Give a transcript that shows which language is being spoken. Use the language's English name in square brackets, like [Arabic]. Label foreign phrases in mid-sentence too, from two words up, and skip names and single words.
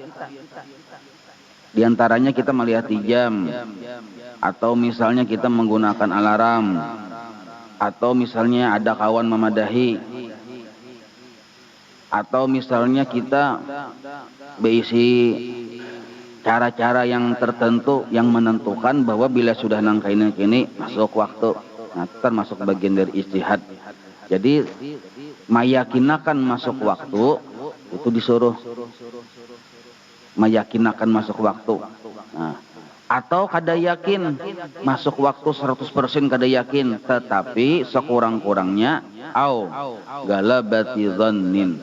[Indonesian] Di antaranya kita melihat jam, atau misalnya kita menggunakan alarm, atau misalnya ada kawan memadahi, atau misalnya kita berisi cara-cara yang tertentu yang menentukan bahwa bila sudah nangka ini masuk waktu. Nah, termasuk bagian dari ijtihad. Jadi meyakinakan masuk waktu itu disuruh meyakinakan masuk waktu. Nah, atau kada yakin masuk waktu 100% kada yakin, tetapi sekurang-kurangnya [Arabic] أو غلبة ظن.